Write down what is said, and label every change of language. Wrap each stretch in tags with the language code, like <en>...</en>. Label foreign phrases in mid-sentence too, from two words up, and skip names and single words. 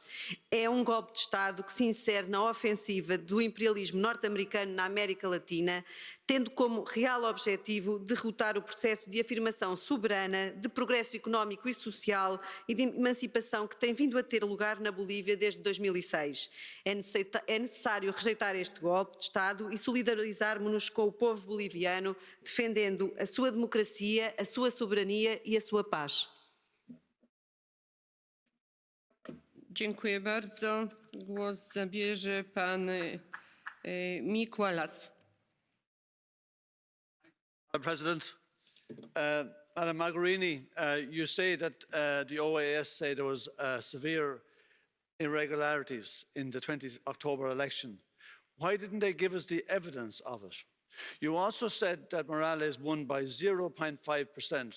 <pt>É um golpe de Estado que se insere na ofensiva do imperialismo norte-americano na América Latina, tendo como real objetivo derrotar o processo de afirmação soberana, de progresso económico e social e de emancipação que tem vindo a ter lugar na Bolívia desde 2006. É necessário rejeitar este golpe de Estado e solidarizarmos-nos com o povo boliviano, defendendo a sua democracia, a sua soberania e a sua paz.</pt> <pl>Dziękuję bardzo. Głos zabierze pan Mikolas.</pl> <en>Madam President, Madam Mogherini, you say that the OAS say there was severe irregularities in the 20 October election. Why didn't they give us the evidence of it? You also said that Morales won by 0.5%.</en>